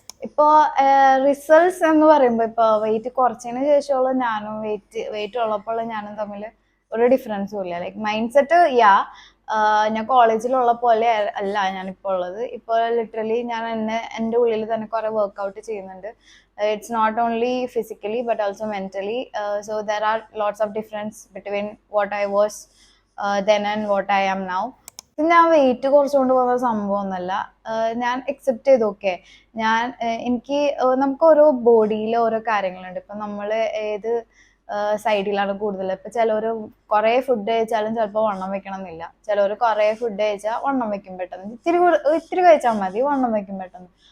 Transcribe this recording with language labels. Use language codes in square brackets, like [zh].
[ml] ഇപ്പോൾ റിസൾട്ട്സ് എന്ന് പറയുമ്പോൾ ഇപ്പോൾ വെയിറ്റ് കുറച്ചതിന് ശേഷമുള്ള ഞാനും വെയിറ്റ് ഉള്ളപ്പോൾ ഞാനും തമ്മിൽ ഒരു ഡിഫറൻസും ഇല്ല. ലൈക്ക് മൈൻഡ് സെറ്റ് ഞാൻ കോളേജിലുള്ള പോലെ അല്ല ഞാനിപ്പോൾ ഉള്ളത്. ഇപ്പോൾ ലിറ്ററലി ഞാൻ എൻ്റെ ഉള്ളിൽ തന്നെ കുറേ വർക്കൗട്ട് ചെയ്യുന്നുണ്ട്. [en] It's not only physically but also mentally. So there are lots of difference between what I was then and what I am now. [ml] ഞാൻ വെയിറ്റ് കുറച്ചുകൊണ്ട് പോകുന്ന സംഭവമൊന്നുമല്ല. ഞാൻ അക്സെപ്റ്റ് ചെയ്തു. ഓക്കെ, എനിക്ക് നമുക്ക് ഓരോ ബോഡിയിൽ ഓരോ കാര്യങ്ങളുണ്ട്. ഇപ്പം നമ്മൾ ഏത് സൈഡിലാണ് കൂടുതൽ. ഇപ്പം ചിലർ കുറേ ഫുഡ് കഴിച്ചാലും ചിലപ്പോൾ വണ്ണം വെക്കണം എന്നില്ല. ചിലർ കുറേ ഫുഡ് കഴിച്ചാൽ വണ്ണം വെക്കും പെട്ടെന്ന്. ഇത്തിരി കഴിച്ചാൽ മതി വണ്ണം വെക്കും പെട്ടെന്ന്.